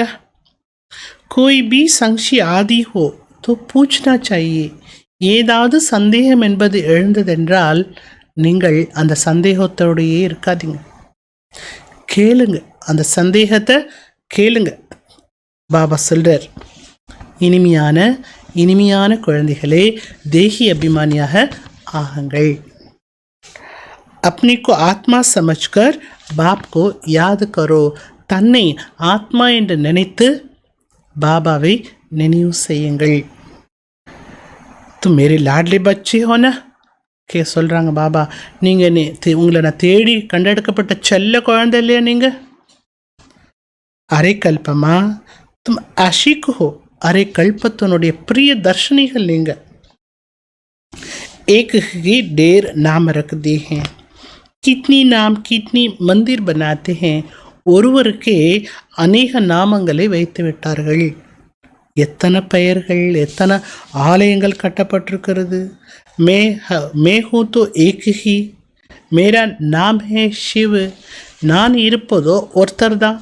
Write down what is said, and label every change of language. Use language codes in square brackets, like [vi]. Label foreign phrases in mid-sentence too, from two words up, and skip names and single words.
[hi] कोई भी संशय आती हो तो पूछना चाहिए, [ta] ஏதாவது சந்தேகம் என்பது எழுந்ததென்றால் நீங்கள் அந்த சந்தேகத்தோடையே இருக்காதீங்க, கேளுங்க, அந்த சந்தேகத்தை கேளுங்க. பாபா சொல்றார், இனிமையான குழந்தைகளே, தேகி அபிமானியாக ஆகுங்கள். [hi] अपने को ஆத்மா समझकर बाप को याद करो. [ta] தன்னை ஆத்மா என்று நினைத்து பாபாவை நினைவு செய்யுங்கள். [hi] तुम मेरे लाडले बच्चे हो ना, [ta] கே சொல்கிறாங்க பாபா. நீங்கள் உங்களை நான் தேடி கண்டெடுக்கப்பட்ட செல்ல குழந்தை இல்லையா நீங்கள்? [hi] अरे कल्पमा तुम आशिक हो, [ta] அரே கல்பத்தினுடைய பிரிய தர்ஷனிகள் நீங்கள். [hi] एक ही ढेर नाम रख दिए हैं, कितनी नाम कितनी मंदिर बनाते हैं. [ta] ஒருவருக்கே அநேக நாமங்களை வைத்து விட்டார்கள். எத்தனை பெயர்கள், எத்தனை ஆலயங்கள் கட்டப்பட்டிருக்கிறது. [hi] मैं हूँ तो एक ही, मेरा नाम है शिव, [ta] நான் இருப்பதோ ஒருத்தர் தான்.